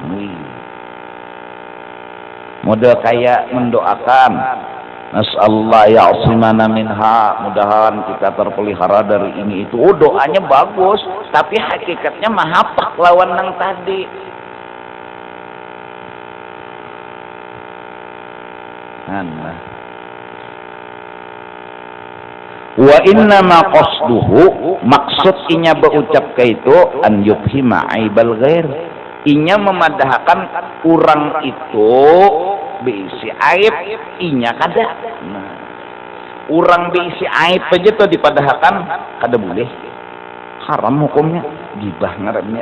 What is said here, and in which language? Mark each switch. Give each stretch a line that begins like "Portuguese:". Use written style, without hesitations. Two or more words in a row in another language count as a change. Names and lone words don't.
Banjar: Model kayak mendoakan,
Arabic: نسأل الله يعصمنا منها,
Banjar: mudahan kita terpelihara dari ini itu. Oh, doanya bagus, tapi hakikatnya mahapak lawan nang tadi. Nah,
Arabic: وإنما قصده,
Banjar: maksud inya berucap ke itu,
Arabic: أن يبهم عيب الغير,
Banjar: inya memadahkan orang itu beisi aib, inya kada. Nah, orang beisi aib aja tuh dipadahkan, kada boleh, haram hukumnya, gibah ngarannya.